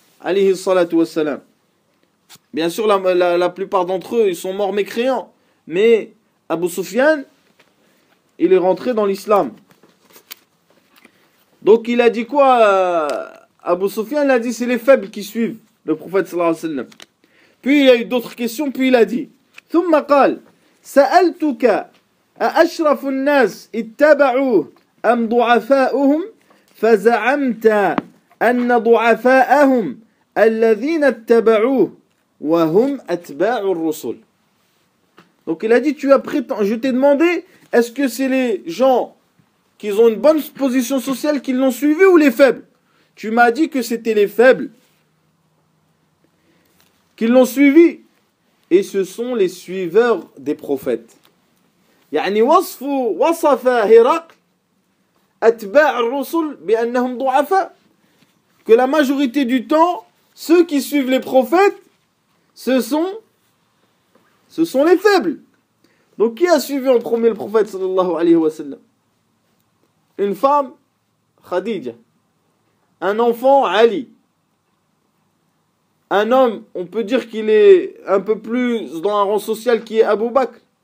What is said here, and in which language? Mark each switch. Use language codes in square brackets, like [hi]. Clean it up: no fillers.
[ar] Alayhi salatu wassalam. [fr] Bien sûr, la plupart d'entre eux, ils sont morts mécréants. Mais Abu Sufyan, il est rentré dans l'islam. Donc il a dit quoi, Abu Sufyan? Il a dit, c'est les faibles qui suivent le prophète [ar] sallallahu alayhi wa sallam. [fr] Puis il y a eu d'autres questions, puis il a dit, [ar] ثم قال سألتك أشرف الناس اتبعوا أم ضعفاؤهم فزعمت أن ضعفاءهم الذين اتبعوا وهم أتباع الرسل. [fr] Donc il a dit, je t'ai demandé, est-ce que c'est les gens qui ont une bonne position sociale qui l'ont suivi, ou les faibles? Tu m'as dit que c'était les faibles qu'ils l'ont suivi, et ce sont les suiveurs des prophètes. [ar] يعني وصف وصف هرقل أتباع الرسل بأنهم ضعفاء. [fr] Que la majorité du temps, ceux qui suivent les prophètes, ce sont les faibles. Donc qui a suivi en premier le prophète [ar] sallallahu alayhi wa sallam? [fr] Une femme, Khadija. Un enfant, Ali. Un homme, on peut dire qu'il est un peu plus dans un rang social, qui est Abu Bakr.